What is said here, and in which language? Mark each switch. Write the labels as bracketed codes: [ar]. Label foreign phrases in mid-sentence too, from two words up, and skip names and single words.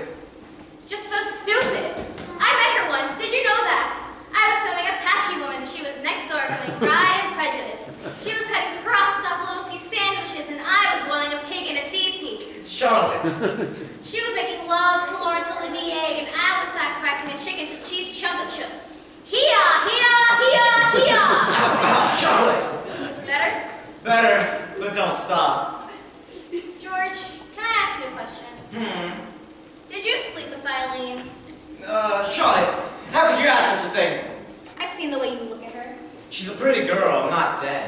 [en] It's just so stupid. I met her once. Did you know that? I was filming Apache Woman. She was next door filming Pride and Prejudice. She was cutting cross-stuffed little tea sandwiches, and I was boiling a pig in a teepee. Charlotte. She was making love to Laurence Olivier, and I was sacrificing a chicken to Chief Chumpachuk. Hee-ya, hee-ya, hee-ya, hee-ya! Ow, Charlotte. Better? Better, but don't stop. George, can I ask you a question? Did you sleep with Eileen? Charlotte, how could you ask such a thing? I've seen the way you look at her. She's a pretty girl, not dead.